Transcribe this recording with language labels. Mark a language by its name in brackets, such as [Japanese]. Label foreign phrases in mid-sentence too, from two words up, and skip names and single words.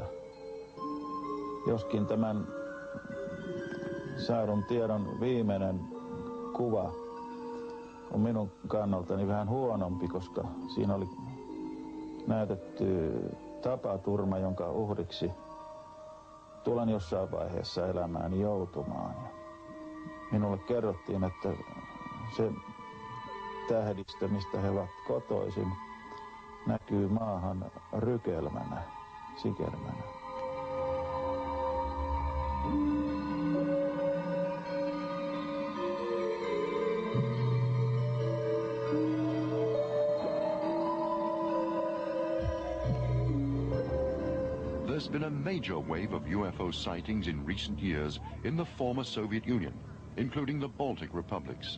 [Finnish] Joskin tämän saadun tiedon viimeinen kuva on minun kannaltani vähän huonompi, koska siinä oli näytetty tapaturma, jonka uhriksi tulen jossain vaiheessa elämääni joutumaan. Ja minulle kerrottiin, että se tähdistö, mistä he ovat kotoisin, näkyy maahan rykelmänä, sikelmänä. [English] There's been a major wave of UFO sightings in recent years in the former Soviet Union, including the Baltic republics.